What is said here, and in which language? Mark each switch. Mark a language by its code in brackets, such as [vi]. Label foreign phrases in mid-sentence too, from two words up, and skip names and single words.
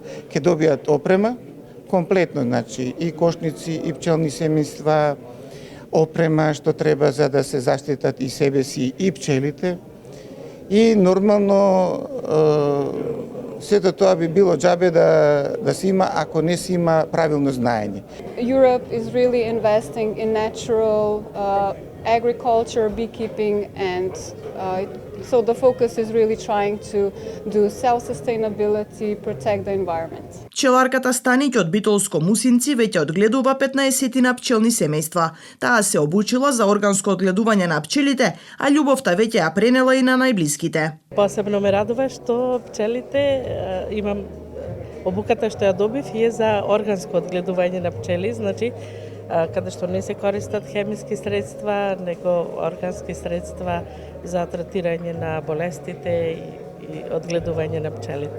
[mk] Ќе добијат опрема, комплетно, значи и кошници, и пчелни семејства, опрема што треба за да се заштитат и себе си и пчелите. И нормално сето тоа би било џабе да се има ако не се има правилно знаење. [en] Europe is really investing in natural agriculture, beekeeping, and so the focus is really trying to do self-sustainability, protect the environment. [mk] Пчеларката Станиќ од Битолско Мусинци веќе одгледува 15 на пчелни семејства. Таа се обучила за органско одгледување на пчелите, а љубовта веќе ја пренела и на најблиските. Посебно ме радува што пчелите имам обуката што ја добив е за органско одгледување на пчели, значи каде што не се користат хемиски средства, него органски средства за третирање на болестите и одгледување на пчелите.